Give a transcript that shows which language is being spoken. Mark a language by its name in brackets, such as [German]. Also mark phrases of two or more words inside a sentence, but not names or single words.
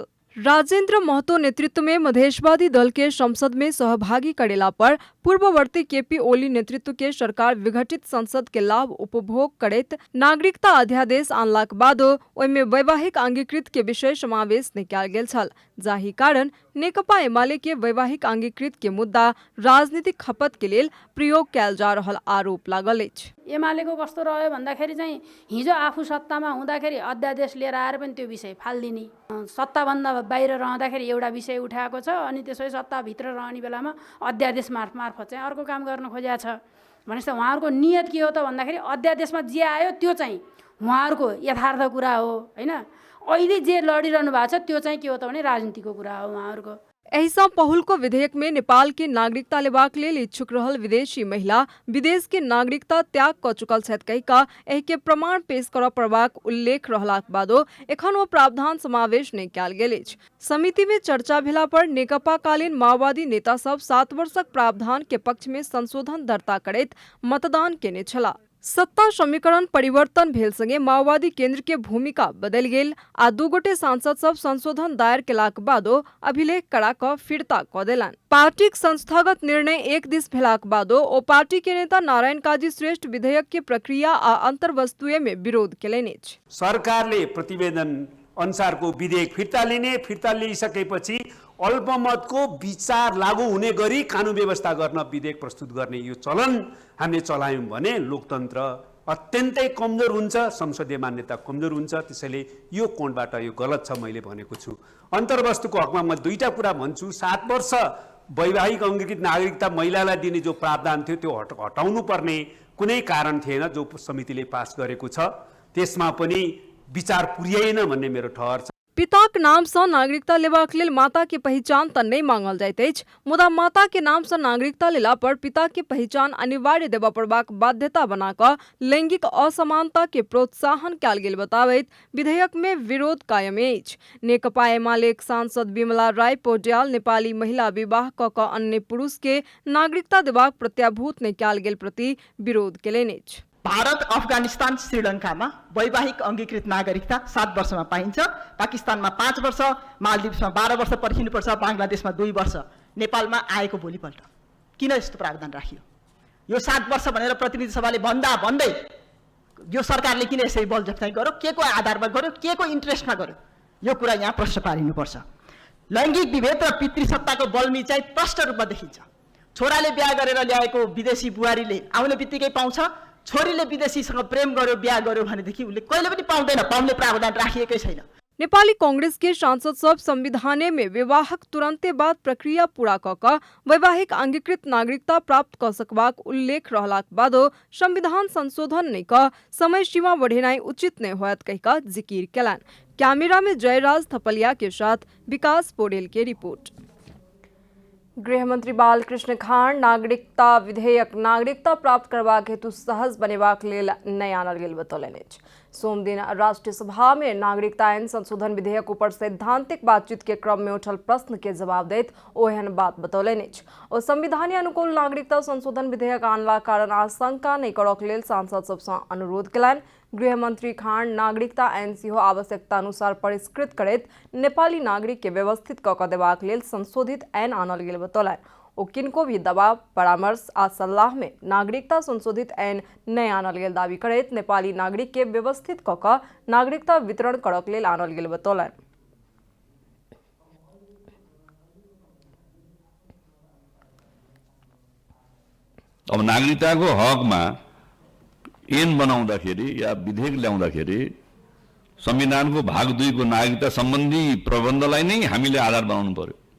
[Maithili] राजेंद्र महतो नेतृत्व में मधेशवादी दल के संसद में सहभागी करेला पर पूर्ववर्ती केपी ओली नेतृत्व के सरकार विघटित संसद के लाभ उपभोग करैत नागरिकता अध्यादेश आनलाक बादो ओहिमे वैवाहिक अंगीकृत के विषय समावेश नहि कयल गेल छल, जाहि कारण नेकपा एमाले के वैवाहिक अंगीकृत के मुद्दा राजनीतिक खपत के लेल प्रयोग कयल जा रहल आरोप लागल अछि। [Nepali] एमालेको कस्तो रह्यो भन्दाखेरि चाहिँ हिजो आफू सत्तामा हुँदाखेरि अध्यादेश लिएर आएर पनि त्यो विषय फाल्दिने, सत्ताभन्दा बाहिर रहँदाखेरि एउटा विषय उठाएको छ अनि त्यसै सत्ताभित्र रहने बेलामा अध्यादेश मार्फत चाहिँ अर्को काम गर्न खोजेको छ। भनेपछि उहाँहरूको नियत के हो त भन्दाखेरि अध्यादेशमा जे आयो त्यो चाहिँ उहाँहरूको यथार्थ कुरा हो हैन। अहिले जे लडिरहनु भएको छ त्यो चाहिँ के हो त भने राजनीतिको कुरा हो उहाँहरूको। [Maithili] एहिसँ पहुलको विधेयक में नेपाल के नागरिकता लेबाक लेल इच्छुक रहल विदेशी महिला विदेश के नागरिकता त्याग कऽ चुकल छथि कहि कऽ एहि के प्रमाण पेश करऽ पड़बाक उल्लेख रहलाक बादो एखन ओ प्रावधान समावेश नहि कयल गेल अछि। समिति में चर्चा भेला पर नेकपा कालीन माओवादी नेता सब 7 वर्षक प्रावधान के पक्ष में संशोधन दर्ता करैत मतदान केने छलाह। सत्ता समीकरण परिवर्तन भेल संगे माओवादी केंद्र के भूमिका बदल गेल आ 2 गोटे सांसद सब संशोधन दायर केलाक बादो अभिलेख करा कऽ फिरता कऽ देलनि। पार्टीक संस्थागत निर्णय एक दिस भेलाक बादो ओ पार्टी के नेता नारायण काजी श्रेष्ठ विधेयक के प्रक्रिया आ अंतर्वस्तुए में विरोध केलनि अछि। [Nepali] सरकारले प्रतिवेदन अनुसारको विधेयक फिर्ता लिइसकेपछि अल्पमतको विचार लागू हुने गरी कानुन व्यवस्था गर्न विधेयक प्रस्तुत गर्ने यो चलन हामीले चलायौं भने लोकतन्त्र अत्यन्तै कमजोर हुन्छ, संसदीय मान्यता कमजोर हुन्छ। त्यसैले यो कोणबाट यो गलत छ मैले भनेको छु। अन्तर्वस्तुको हकमा म 2टा कुरा भन्छु। 7 वर्ष वैवाहिक अंगीकृत नागरिकता महिलालाई दिने जो प्रावधान थियो त्यो हटाउनु पर्ने कुनै कारण थिएन जो समितिले पास गरेको छ। त्यसमा पनि विचार पुर्याएन भन्ने मेरो ठहर छ। [Maithili] पिताक नाम से नागरिकता लेबाक लेल माता के पहचान त नहीं मांगल जाइत अछि, मुदा माता के नाम से नागरिकता लेला पर पिता के पहचान अनिवार्य देबा पड़बाक बाध्यता बना कऽ लैंगिक असमानता के प्रोत्साहन कयल गेल बताबैत विधेयक में विरोध कायम अछि। नेकपा एमालेक सांसद विमला राय पौड्याल नेपाली महिला विवाह कऽ कऽ अन्य पुरुष के नागरिकता देबाक प्रत्याभूत नहि कयल गेल प्रति विरोध केलनि अछि। [Nepali] भारत, अफगानिस्तान, श्रीलंकामा वैवाहिक अंगीकृत नागरिकता 7 वर्षमा पाइन्छ। पाकिस्तानमा 5 वर्ष, मालदिव्समा 12 वर्ष पर्खिनुपर्छ, बांग्लादेशमा 2 वर्ष। नेपालमा आएको भोलिपल्ट किन यस्तो प्रावधान राखियो? यो 7 वर्ष भनेर प्रतिनिधि सभाले भन्दै यो सरकारले किन यसरी बलजफ्ताइ गर्यो? के को आधारमा गर्यो? के को इन्ट्रेस्टमा गर्यो? यो कुरा यहाँ प्रश्न पारिनुपर्छ। लैंगिक विभेद र पितृसत्ताको बल्मी चाहिँ प्रष्ट रूपमा देखिन्छ। छोराले बिहा गरेर ल्याएको विदेशी बुहारीले आउने बित्तिकै पाउँछ, छोरीले विदेशीसँग प्रेम गर्यो बिहा गर्यो भनेदेखि उसले कहिले पनि पाउँदैन, पाउने प्रावधान राखिएकै छैन। [Maithili] नेपाली कांग्रेस के सांसद सब संविधाने में विवाहक तुरंते बाद प्रक्रिया पूरा क वैवाहिक अंगीकृत नागरिकता प्राप्त क सकबाक उल्लेख रहलाक बादो संविधान संशोधन नै क समय सीमा बढ़ेनाई उचित नै होयत कहिका जिकिर केलन। कैमरा में जयराज थपलिया के साथ विकास पौडेल के रिपोर्ट। गृहमंत्री बालकृष्ण खान नागरिकता विधेयक नागरिकता प्राप्त करबाक हेतु सहज बनेबाक लेल नै आनल गेल बतौलनि अछि। सोम दिन राष्ट्रीय सभा में नागरिकता आईन संशोधन विधेयक ऊपर सैद्धांतिक बातचीत के क्रम में उठल प्रश्न के जवाब दैत ओ एहन बात बतौलनि अछि। ओ संविधान अनुकूल नागरिकता संशोधन विधेयक आनला कारण आशंका नै करक लेल सांसद सबसँ अनुरोध केलनि। गृहमंत्री खान नागरिकता आईन सेहो आवश्यकता अनुसार परिष्कृत करैत नेपाली नागरिक के व्यवस्थित क देबाक लेल संशोधित आईन आनल गेल बतौलनि। ओ किनको भी दबाव परामर्श आ सलाह में नागरिकता संशोधित आईन नै आनल गेल दावी करैत नेपाली नागरिक के व्यवस्थित क नागरिकता वितरण करक लेल आनल गेल बतौलनि। [Nepali] अब नागरिकताको हकमा ऐन बनाउँदाखेरि या विधेयक ल्याउँदाखेरि संविधानको भाग 2 को नागरिकता सम्बन्धी प्रबन्धलाई नै हामीले आधार बनाउनु पर्यो।